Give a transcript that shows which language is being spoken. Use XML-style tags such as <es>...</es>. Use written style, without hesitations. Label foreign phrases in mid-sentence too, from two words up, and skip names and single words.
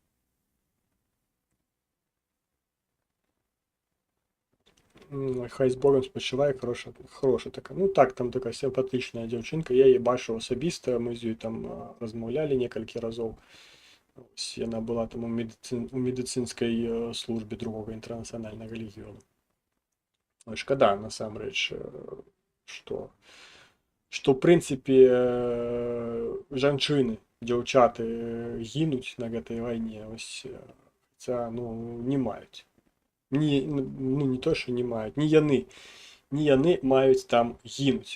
<uk>Хай з Богом спочиває, хороша така. Ну так, там така симпатична дівчинка, я її бачив особисто, ми з нею там розмовляли некілька разів. Ось, яна була там у медицинській службі другого інтернаціонального легіону. Шкода,</uk> <be>насамрэч, што в прынцыпе жанчыны, дзяўчаты гінуць на гэтай вайне, ось, хаця, не маюць. Не то, што не маюць, не яны маюць там гінуць.</be>